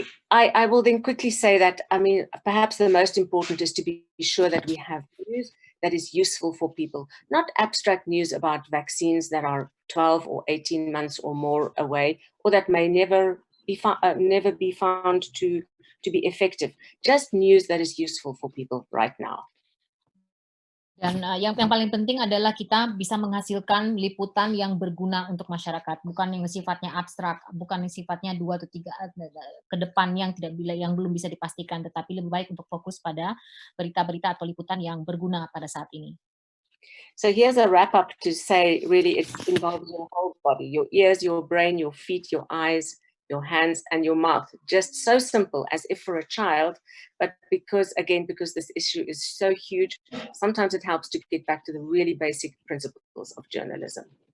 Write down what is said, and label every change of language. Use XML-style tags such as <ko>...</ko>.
<en>I will then quickly say that, I mean, perhaps the most important is to be sure that we have news that is useful for people, not abstract news about vaccines that are 12 or 18 months or more away, or that may never be found to be effective. Just news that is useful for people right now.</en> <id>Dan yang paling penting adalah kita bisa menghasilkan liputan yang berguna untuk masyarakat, bukan yang sifatnya abstrak, bukan yang sifatnya 2 atau 3 ke depan yang belum bisa dipastikan, tetapi lebih baik untuk fokus pada berita-berita atau liputan yang berguna pada saat ini.</id> <en>So here's a wrap up to say, really, it involves your whole body, your ears, your brain, your feet, your eyes, your hands, and your mouth. Just so simple as if for a child, but because this issue is so huge, sometimes it helps to get back to the really basic principles of journalism.</en>